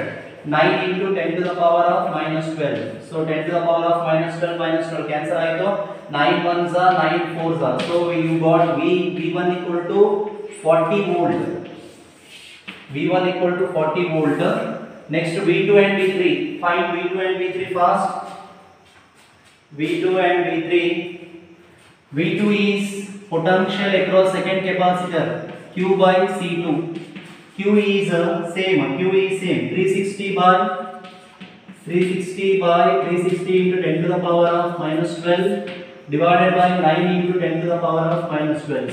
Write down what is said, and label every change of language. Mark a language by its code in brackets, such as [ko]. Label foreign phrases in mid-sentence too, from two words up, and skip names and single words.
[en] 9 into 10 to the power of minus 12. So 10 to the power of minus 12 cancel आएगा. 9 ones are 9 fours are. So you got V1 equal to 40 volt. V1 equal to 40 volt. Next V2 and V3. Find V2 and V3 fast. V2 and V3. V2 is potential across second capacitor Q by C2. Q is same 360 by 360 into 10 to the power of minus 12 divided by 9 into 10 to the power of minus 12.